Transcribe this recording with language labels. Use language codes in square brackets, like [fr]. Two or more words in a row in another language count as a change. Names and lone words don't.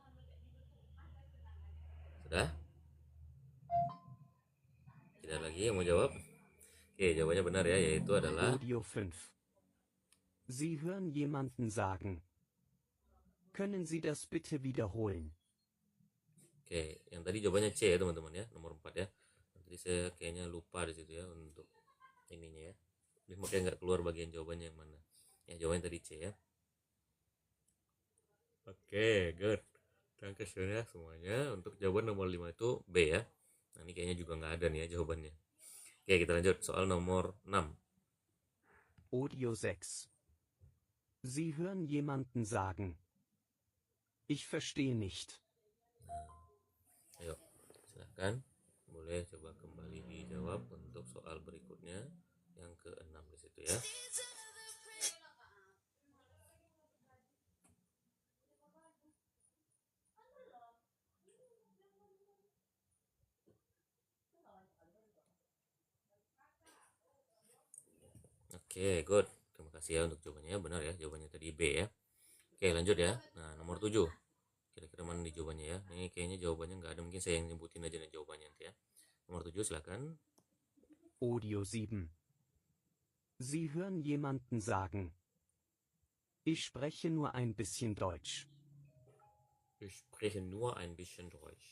[id] Sudah? Tidak lagi yang mau jawab? Oke, jawabannya benar ya, yaitu adalah Audio 5. [de] Sie hören jemanden sagen: Können Sie das bitte wiederholen? [id] oke, yang tadi jawabannya C ya teman-teman ya, nomor 4 ya. Nanti saya kayaknya lupa di situ ya untuk ininya ya. Jadi makanya nggak keluar bagian jawabannya yang mana. Ya, jawabannya tadi C ya. Oke, good. Dankeschön ya semuanya. Untuk jawaban nomor 5 itu B ya. Nah, ini kayaknya juga nggak ada nih ya jawabannya. Oke, kita lanjut soal nomor 6. Audio 6. [de] Sie hören jemanden sagen: Ich verstehe nicht. [id] Ayo, Silakan, boleh coba kembali dijawab untuk soal berikutnya yang ke-6 di situ ya. Oke, good. Terima kasih ya untuk jawabannya. Benar ya, jawabannya tadi B ya. Oke, lanjut ya. Nah, nomor 7. Kira-kira mana nih jawabannya ya? Ini kayaknya jawabannya nggak ada. Mungkin saya yang nyebutin aja nih jawabannya nanti ya. Nomor 7, silakan. Audio 7. [de] Sie hören jemanden sagen. Ich spreche nur ein bisschen Deutsch. Ich spreche nur ein bisschen Deutsch.